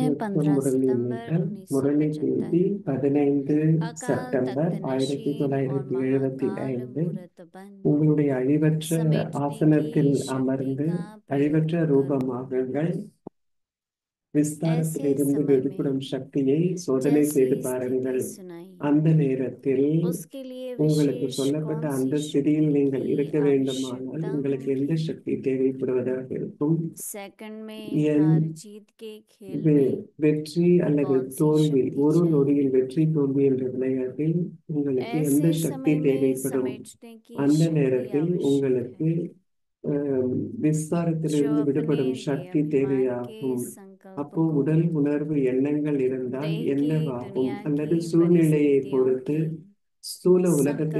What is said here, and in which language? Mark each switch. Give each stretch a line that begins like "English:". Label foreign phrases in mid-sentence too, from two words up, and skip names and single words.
Tamil: அவ்வியக்த 15 முரளி
Hindi: सितंबर
Tamil: மீட்டர் முரளி 1975। தேதி 15
Hindi: अकाल
Tamil: செப்டம்பர்
Hindi: तख्त नशीन और महाकाल 1975. मूर्त बन
Tamil: உங்களுடைய அழிவற்ற
Hindi: समेटने की
Tamil: ஆசனத்தில்
Hindi: शक्ति
Tamil: அமர்ந்து
Hindi: का
Tamil: அழிவற்ற
Hindi: प्रयोग
Tamil: ரூபமாகுங்கள்.
Hindi: करो। ऐसे
Tamil: விஸ்தாரத்திலிருந்து
Hindi: समय
Tamil: வெளிப்படும்
Hindi: में
Tamil: சக்தியை சோதனை
Hindi: जैसी
Tamil: செய்து
Hindi: स्थिति
Tamil: பாருங்கள்.
Hindi: सुनाई
Tamil: அந்த நேரத்தில்
Hindi: उसके लिए
Tamil: உங்களுக்கு
Hindi: विशेष
Tamil: சொல்லப்பட்ட
Hindi: कौन
Tamil: அந்த
Hindi: सी
Tamil: ஸ்திதியில்
Hindi: शक्ति
Tamil: நீங்கள்
Hindi: की
Tamil: இருக்க வேண்டுமானால்
Hindi: आवश्यकता
Tamil: உங்களுக்கு எந்த
Hindi: होगी।
Tamil: சக்தி தேவைப்படுவதாக இருக்கும்?
Hindi: सेकंड में
Tamil: என்
Hindi: हार जीत के खेल में
Tamil: வெற்றி அல்லது
Hindi: कौन सी
Tamil: தோல்வி,
Hindi: शक्ति
Tamil: ஒரு
Hindi: चाहिए।
Tamil: நொடியில் வெற்றி தோல்வி என்ற விளையாட்டில் உங்களுக்கு எந்த
Hindi: ऐसे
Tamil: சக்தி
Hindi: समय में
Tamil: தேவைப்படும்?
Hindi: समेटने की
Tamil: அந்த
Hindi: शक्ति
Tamil: நேரத்தில்
Hindi: आवश्यक
Tamil: உங்களுக்கு
Hindi: है,
Tamil: விஸ்தாரத்திலிருந்து
Hindi: जो अपने
Tamil: விடுபடும்
Hindi: लिए
Tamil: சக்தி
Hindi: अभिमान के
Tamil: தேவையாகும்.
Hindi: संकल्प
Tamil: அப்போ
Hindi: को
Tamil: உடல் உணர்வு எண்ணங்கள் இருந்தால்
Hindi: देह की
Tamil: என்னவாகும்?
Hindi: दुनिया
Tamil: அல்லது
Hindi: की
Tamil: சூழ்நிலையை
Hindi: परिस्थितियों
Tamil: பொறுத்து
Hindi: की
Tamil: ஸ்தூல உலகத்தை